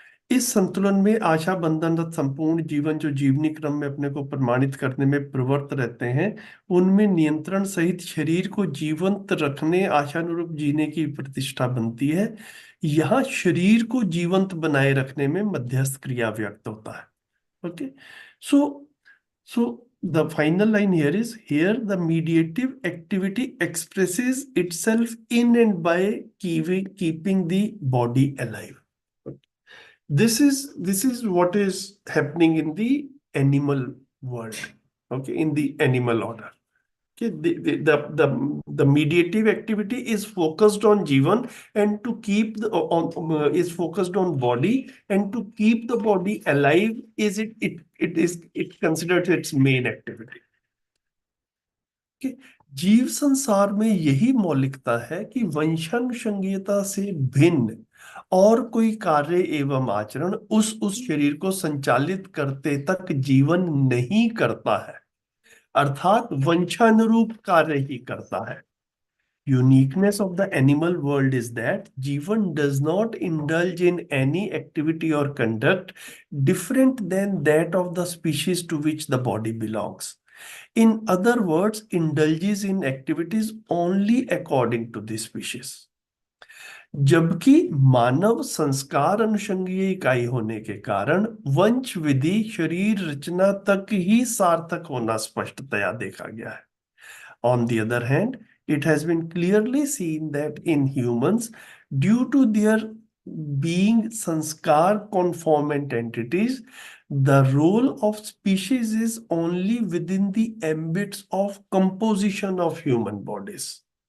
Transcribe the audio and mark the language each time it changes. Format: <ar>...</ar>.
<hi>इस संतुलन में आशा बंधनरत संपूर्ण जीवन जो जीवनी क्रम में अपने को प्रमाणित करने में प्रवृत्त रहते हैं, उनमें नियंत्रण सहित शरीर को जीवंत रखने आशानुरूप जीने की प्रतिष्ठा बनती है. यहां शरीर को जीवंत बनाए रखने में मध्यस्थ क्रिया व्यक्त होता है.</hi> <en>Okay, so the final line here is, here the mediative activity expresses itself in and by keeping the body alive. This is what is happening in the animal world, okay, in the animal order. Okay, the mediative activity is focused on jivan and to keep is focused on body, and to keep the body alive is it considered its main activity.</en> <hi>Okay, जीव संसार में यही मौलिकता है कि वंशानुषंगीयता से भिन्न और कोई कार्य एवं आचरण उस शरीर को संचालित करते तक जीवन नहीं करता है, अर्थात वंशानुरूप कार्य ही करता है.</hi> <en>Uniqueness of the animal world is that Jivan does not indulge in any activity or conduct different than that of the species to which the body belongs. In other words, indulges in activities only according to the species.</en> <hi>जबकि मानव संस्कार अनुषंगीय इकाई होने के कारण वंश विधि शरीर रचना तक ही सार्थक होना स्पष्टतया देखा गया है.</hi> <en>On the other hand, it has been clearly seen that in humans, due to their being sanskar conformant entities, the role of species is only within the ambits of composition of human bodies.</en>